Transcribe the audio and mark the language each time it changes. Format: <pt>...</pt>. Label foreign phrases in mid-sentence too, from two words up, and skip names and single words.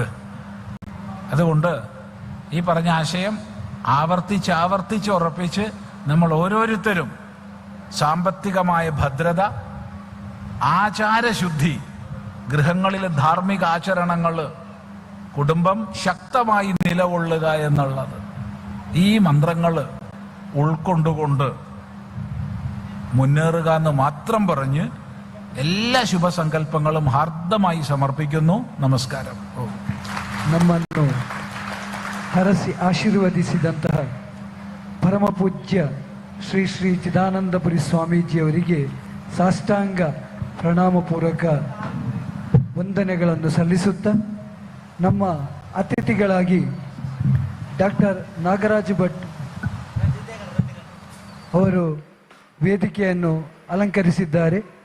<ml>അതുകൊണ്ട് ഈ പറഞ്ഞ ആശയം ആവർത്തിച്ച് ഉറപ്പിച്ച് നമ്മൾ ഓരോരുത്തരും സാമ്പത്തികമായ ഭദ്രത, ആചാരശുദ്ധി, ഗൃഹങ്ങളിലെ ധാർമ്മിക ആചരണങ്ങൾ, കുടുംബം ശക്തമായി നിലകൊള്ളുക എന്നുള്ളത്, ഈ മന്ത്രങ്ങൾ ഉൾക്കൊണ്ടുകൊണ്ട് മുന്നേറുക എന്ന് മാത്രം പറഞ്ഞ്</ml> <kn>ಎಲ್ಲ ಶುಭ ಸಂಕಲ್ಪಗಳು ಹಾರ್ದವಾಗಿ ಸಮರ್ಪಿക്കുന്നു. ನಮಸ್ಕಾರ. ನಮ್ಮನ್ನು ಹರಸಿ ಆಶೀರ್ವದಿಸಿದಂತಹ ಪರಮ ಪೂಜ್ಯ ಶ್ರೀ ಶ್ರೀ ಚಿದಾನಂದಪುರಿ ಸ್ವಾಮೀಜಿಯವರಿಗೆ ಸಾಷ್ಟಾಂಗ ಪ್ರಣಾಮಪೂರ್ವಕ ವಂದನೆಗಳನ್ನು ಸಲ್ಲಿಸುತ್ತಾ ನಮ್ಮ ಅತಿಥಿಗಳಾಗಿ ಡಾಕ್ಟರ್ ನಾಗರಾಜ್ ಭಟ್ ಅವರು ವೇದಿಕೆಯನ್ನು ಅಲಂಕರಿಸಿದ್ದಾರೆ.</kn>